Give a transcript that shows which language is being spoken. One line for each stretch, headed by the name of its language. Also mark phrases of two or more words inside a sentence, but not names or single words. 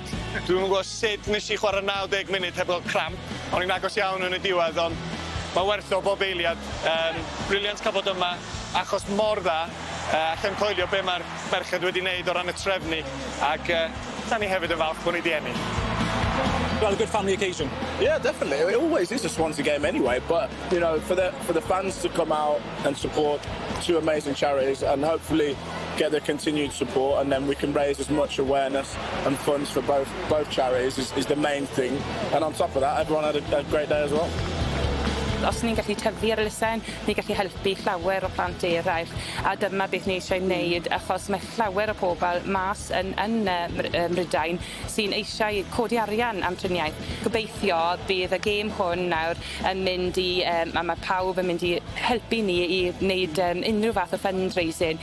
Welsh: Dwi'n gwybod sut nes i chwarae 90 munud heb gael cramp. O'n i'n agos iawn yn y diwedd, ond mae werth o bob eiliad. Briliant cael bod yma, achos mor dda. Allai'n coelio be mae'r merched wedi wneud o ran y trefnu. Ac da ni hefyd yn falch bod ni di ennill.
English: Well, a good family occasion. Yeah, definitely. It always is a Swansea game anyway, but you know, for the fans to come out and support two amazing charities and hopefully get their continued support, and then we can raise as much awareness and funds for both charities is the main thing. And on top of that, everyone had a great day as well.
Welsh: Os ni'n gallu tyfu'r elusen, ni'n gallu helpu llawer o plant eraill. A dyma beth ni eisiau wneud, achos mae llawer o pobl mas yn Mrydain sy'n eisiau codi arian am triniaeth. Gobeithio bydd y gêm hwn nawr yn mynd i, a mae pawb yn mynd i helpu ni i wneud unrhyw fath o fundraising.